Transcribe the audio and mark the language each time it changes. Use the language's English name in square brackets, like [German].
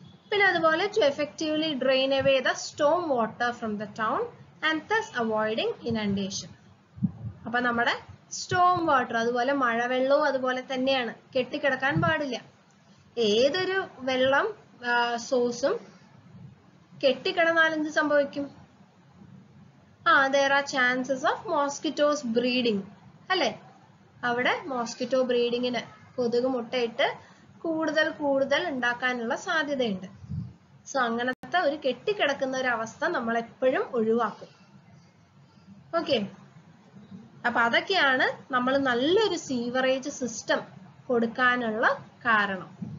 [Malayalam] പിന്നെ അതുപോലെ [English] to effectively drain away the storm water from the town and thus avoiding inundation. [Malayalam] അപ്പൊ നമ്മുടെ Storm water അതുപോലെ മഴവെള്ളവും അതുപോലെ തന്നെയാണ്, കെട്ടിക്കിടക്കാൻ പാടില്ല. ഏതൊരു വെള്ളം സോഴ്സും കെട്ടിക്കിടന്നാൽ എന്ത് സംഭവിക്കും? [English] there are chances of mosquitoes breeding [Malayalam] അല്ലെ. അവിടെ മോസ്കിറ്റോ ബ്രീഡിങ്ങിന്, കൊതുക് മുട്ടയിട്ട് കൂടുതൽ ഉണ്ടാക്കാനുള്ള സാധ്യതയുണ്ട്. സോ അങ്ങനത്തെ ഒരു കെട്ടിക്കിടക്കുന്ന ഒരു അവസ്ഥ നമ്മൾ എപ്പോഴും ഒഴിവാക്കും. ഓക്കെ. അപ്പൊ അതൊക്കെയാണ് നമ്മൾ നല്ലൊരു സീവറേജ് സിസ്റ്റം കൊടുക്കാനുള്ള കാരണം.